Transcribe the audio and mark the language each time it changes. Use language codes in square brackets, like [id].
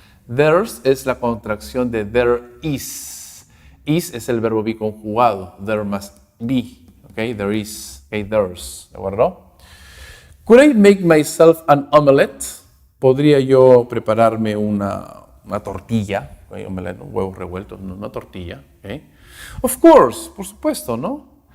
[es] There's es la contracción de there is. Is es el verbo be conjugado. [en] There must be. Okay, there is. Okay, there's. [es] ¿De acuerdo? [en] Could I make myself an omelette? [es] ¿Podría yo prepararme una tortilla? Okay, omelette, huevos revueltos, una tortilla. Okay. [en] Of course, [es] por supuesto, ¿no?